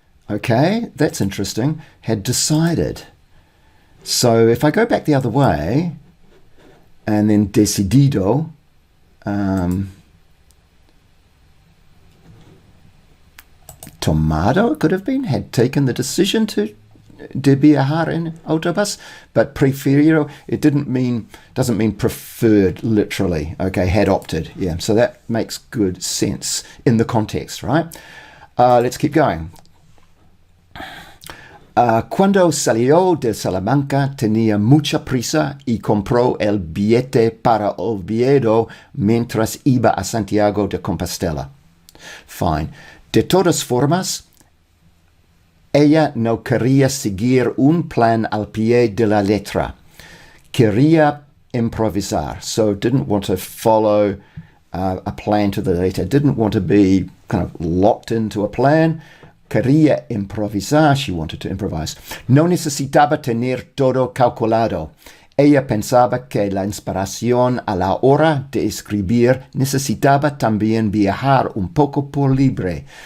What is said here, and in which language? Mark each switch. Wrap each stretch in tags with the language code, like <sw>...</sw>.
<en>Okay, that's interesting. Had decided. So if I go back the other way, and then decidido, tomado, it could have been, had taken the decision</en> <es>de viajar en autobus,</es> <en>but preferido, it doesn't mean preferred literally. Okay, had opted. Yeah, so that makes good sense in the context, right? Let's keep going.</en> <es>Cuando salió de Salamanca tenía mucha prisa y compró el billete para Oviedo mientras iba a Santiago de Compostela.</es> <en>Fine.</en> <es>De todas formas, ella no quería seguir un plan al pie de la letra. Quería improvisar.</es> <en>So didn't want to follow a plan to the letter. Didn't want to be kind of locked into a plan.</en> <es>Quería improvisar.</es> <en>She wanted to improvise.</en> <es>No necesitaba tener todo calculado. Ella pensaba que la inspiración a la hora de escribir necesitaba también viajar un poco por libre.</es>